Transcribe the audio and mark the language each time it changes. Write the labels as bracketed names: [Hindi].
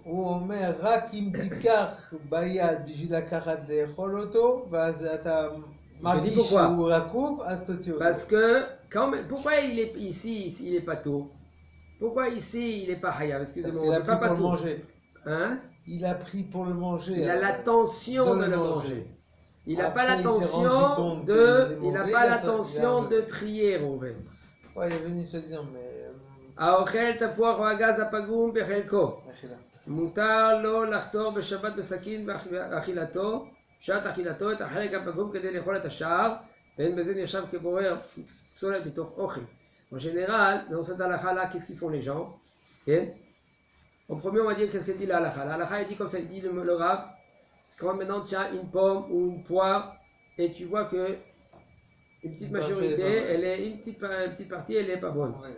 [Hebrew] הוא אומר, רק אם תיקח ביד בשביל לקחת לאכול אותו, ואז אתה מרגיש שהוא רקוב, אז תוציא אותו. [French] Parce que, pourquoi il est ici, il est pas tôt? Pourquoi ici, il est pas hayab? Excusez-moi, il a pris pour le tôt. manger. Hein? Il a pris pour le manger. Il a l'intention de le manger. Il n'a pas l'intention de trier, Rouven. Ouais, il est venu se dire, mais... [Hebrew] האוכל תפוח או הגז הפגום בחלקו. מותר לו לחתור בשבת בסכין באכילתו, בשעת אכילתו את החלק הפגום כדי לאכול את השאר, ואין בזה נחשב כבורר פסולת מתוך אוכל. [French] En général, dans cette halakha-là, qu'est-ce qu'ils font les gens? Okay? En premier, on va dire qu'est-ce que dit la halakha. La halakha, il dit comme ça, il dit le Rav, quand maintenant tu as une pomme ou une poire, et tu vois que une petite majorité, une petite partie, elle n'est pas bonne.